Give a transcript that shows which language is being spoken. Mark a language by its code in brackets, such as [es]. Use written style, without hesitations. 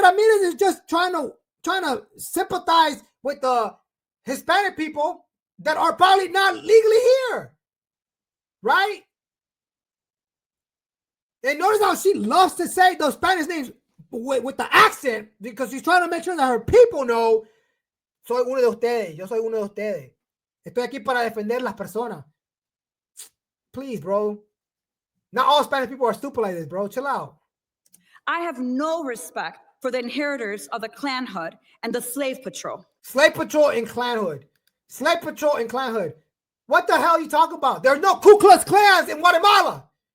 [en] Ramirez is just trying to sympathize with the Hispanic people that are probably not legally here, right? And notice how she loves to say those Spanish names with the accent because she's trying to make sure that her people know, [es] soy uno de ustedes, [en] yo soy uno de ustedes. [es] Estoy aquí para defender las personas. [en] Please, bro. Not all Spanish people are stupid like this, bro. Chill out. I have no respect for the inheritors of the clanhood and the slave patrol. Slave patrol and clanhood. Slave patrol and clanhood. What the hell are you talking about? There's no Ku Klux Klans in Guatemala.